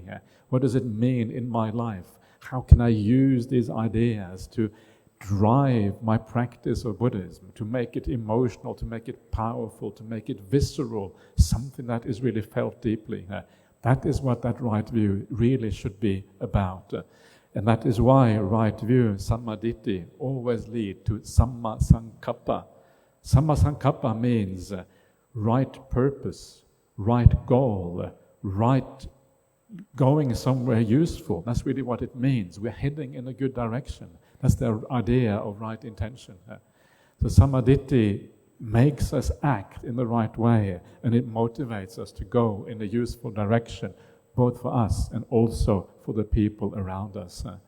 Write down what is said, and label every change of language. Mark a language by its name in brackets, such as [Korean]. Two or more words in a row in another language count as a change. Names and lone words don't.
[English] What does it mean in my life? How can I use these ideas to drive my practice of Buddhism, to make it emotional, to make it powerful, to make it visceral, something that is really felt deeply? That is what that right view really should be about. And that is why right view, sammaditthi, always lead to [Pali] samma sankappa. Samma sankappa [English] means right purpose, right goal, right going somewhere useful. That's really what it means. We're heading in a good direction. That's the idea of right intention. So sammaditthi makes us act in the right way, and it motivates us to go in a useful direction, both for us and also for the people around us.